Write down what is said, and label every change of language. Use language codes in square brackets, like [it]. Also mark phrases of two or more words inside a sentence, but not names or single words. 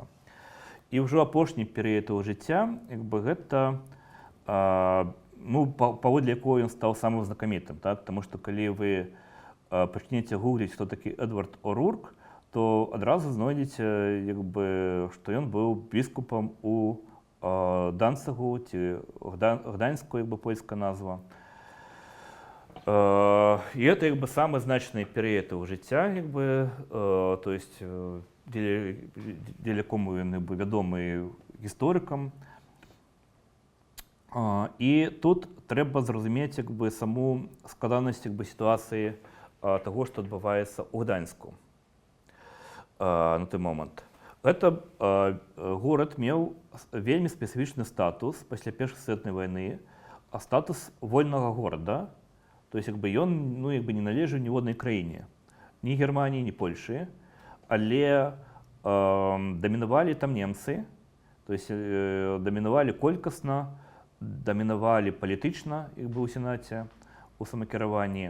[be] І ўжо апошні перыяд яго жыцця, гэта паводле якого ён стаў самым знакамітым, таму што калі вы пачнеце гугліць, хто такі Эдвард Орурк, то адразу знойдзеце, што ён быў біскупам у Данцигу, ці Гданьску, польская назва. І гэта самы значны перыяд яго жыцця, [ru] то есть [be] дзеля якому ён вядомы гісторыкам. [uk] І тут треба зрозуміти саму складаність ситуації того, що відбувається у Гданську на той момент. [be] Гэта горад меў вельмі спецыфічны статус пасля Першай сусветнай вайны, статус вольнага горада. [ru] То есть [be] ён не належаў ніводнай краіне, ні Германіі, ні Польшы, але дамінавалі там немцы, [ru] то есть [be] дамінавалі колькасна, дамінавалі палітычна, у сенаце, у самакіраванні.